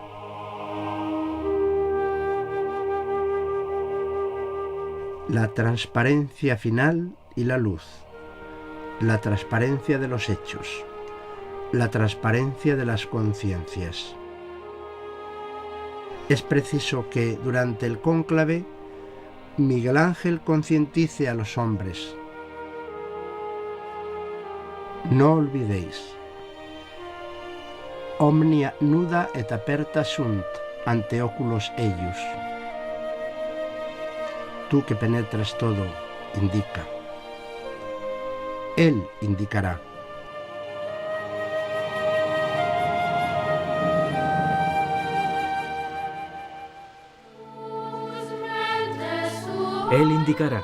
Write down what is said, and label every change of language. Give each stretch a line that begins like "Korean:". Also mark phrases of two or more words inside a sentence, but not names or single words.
Spanish: La transparencia final y la luz, la transparencia de los hechos, la transparencia de las conciencias. Es preciso que durante el cónclave Miguel Ángel concientice a los hombres. No olvidéis.
Latin: Omnia nuda et aperta sunt ante oculos eius.
Spanish: Tú que penetras todo, indica. Él indicará. Él indicará.